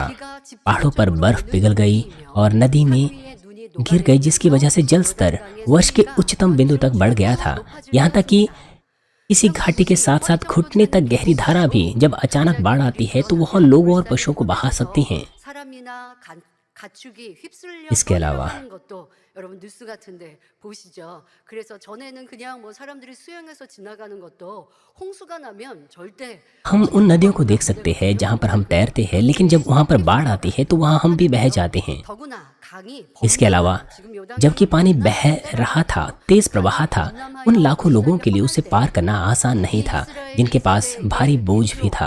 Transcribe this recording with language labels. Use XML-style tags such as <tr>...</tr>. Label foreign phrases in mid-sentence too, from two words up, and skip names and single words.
<hi>पहाड़ों पर बर्फ पिघल गई और नदी में गिर गई, जिसकी वजह से जल स्तर वर्ष के उच्चतम बिंदु तक बढ़ गया था। यहाँ तक कि इसी घाटी के साथ साथ घुटने तक गहरी धारा भी जब अचानक बाढ़ आती है तो वह लोगों और पशुओं को बहा सकती हैं। इसके अलावा</hi> <ko>여러분 뉴스 같은데 보시죠. 그래서 전에는 그냥 뭐 사람들이 수영해서 지나가는 것도 홍수가 나면 절대</ko> <hi>हम उन नदियों को देख सकते हैं जहाँ पर हम तैरते हैं, लेकिन जब वहाँ पर बाढ़ आती है तो वहाँ हम भी बह जाते हैं। इसके अलावा जबकि पानी बह रहा था, तेज प्रवाह था, उन लाखों लोगों के लिए उसे पार करना आसान नहीं था, जिनके पास भारी बोझ भी था।</hi>